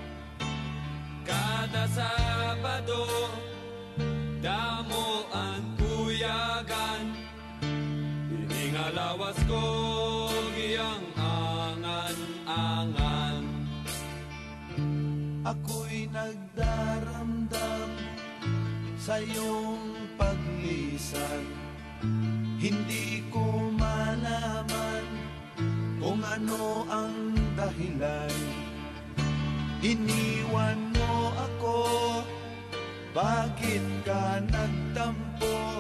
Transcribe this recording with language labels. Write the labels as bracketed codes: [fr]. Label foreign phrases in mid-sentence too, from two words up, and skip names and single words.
[hil] Kada Sabado, damo ang kuyagan, iningalawas ko giyang angan-angan. [tl] Ako'y nagdaramdam sa iyong paglisan, hindi ko malaman kung ano ang dahilan. Iniwan mo ako, bakit ka nagtampo?